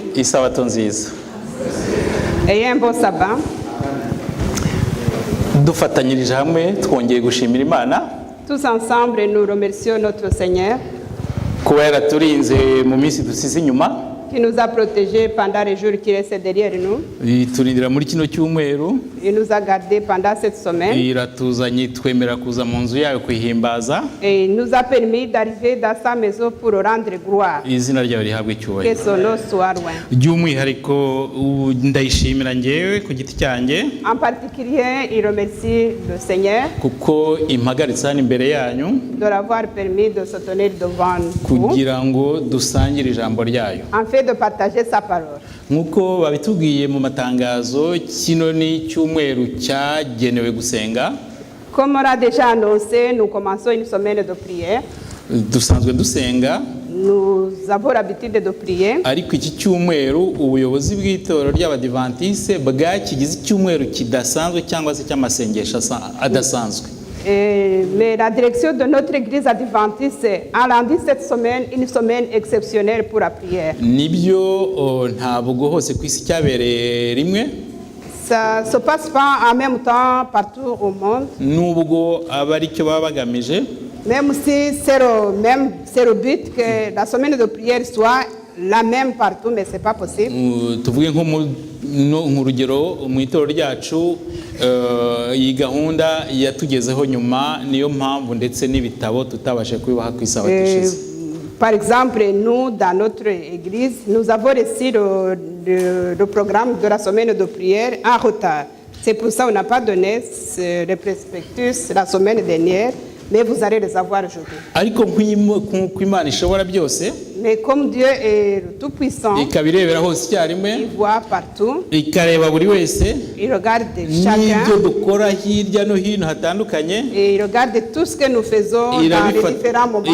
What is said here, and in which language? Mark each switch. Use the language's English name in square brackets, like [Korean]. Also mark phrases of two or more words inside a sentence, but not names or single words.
[Kinyarwanda] Isabato nziza. [French] Ayez un bon sabbat. [Kinyarwanda] Dufatanyirije hamwe twongeye gushimira Imana. [French] Tous ensemble, nous remercions notre Seigneur [Kinyarwanda] Kuba yaraturinze mu minsi dusize inyuma. [French] qui nous a protégés pendant les jours qui restent derrière nous. [Kinyarwanda] Turindira muri kino cyumweru. [French] Il nous a gardés pendant cette semaine. [Kinyarwanda] Iratuzanye twemera kuza mu nzu yayo kwihimbaza. [French] Et il nous a permis d'arriver dans sa maison pour rendre gloire. [Kinyarwanda] Izina ryawe rihabwe [French] Que [Kinyarwanda] icyubahiro. [French] son nom soit loin. [Kinyarwanda] By'umwihariko ndayishimira ngewe ku giti cyanjye [French] En particulier, il remercie le Seigneur [Kinyarwanda] kuko impagaritse hano imbere yanyu [French] de l'avoir permis de se tenir devant vous, [Kinyarwanda] kugira ngo dusangire ijambo ryayo. [French] en fait de partager sa parole. [Kinyarwanda] Nk'uko babitubwiye mu matangazo, kino ni cyumweru cyagenewe gusenga. [French] Comme on l'a déjà annoncé, nous commençons une semaine de prière. [Kinyarwanda] Dusanzwe dusenga, [French] Nous avons l'habitude de prier. [Kinyarwanda] ariko iki cyumweru ubuyobozi bw'itorero ry'Abadiventiste bwakigize icyumweru kidasanzwe cyangwa se cy'amasengesho adasanzwe. [French] Mais la direction de notre église adventiste a rendu cette semaine une semaine exceptionnelle pour la prière. [Kinyarwanda] Nibyo ntabwo hose ku isi cyabereye rimwe. [French] Ça ne se passe pas en même temps partout au monde. [Kinyarwanda] Nubwo aba aricyo baba bagamije, [French] Même si c'est le but que la semaine de prière soit la même partout, mais ce n'est pas possible. [Kinyarwanda] tuvuge nko mu rugero mu itorero ryacu, iyi gahunda yatugezeho nyuma, niyo mpamvu ndetse n'ibitabo tutabashe kubibaha ku isabato ishize. [French] Par exemple, nous, dans notre église, nous avons reçu le programme de la semaine de prière en retard. C'est pour ça qu'on n'a pas donné le prospectus la semaine dernière, mais vous allez les avoir aujourd'hui. [Kinyarwanda] Ariko nk'uko Imana ishobora byose, [French] Mais comme Dieu est tout-puissant, [Kinyarwanda] ikabirebera hose icyarimwe, [French] il voit partout, [Kinyarwanda] ikareba buri wese [French] il regarde [Kinyarwanda] n'ibyo [French] chacun, [Kinyarwanda] dukora hirya no hino hatandukanye, [French] et il regarde tout ce que nous faisons dans les différents moments.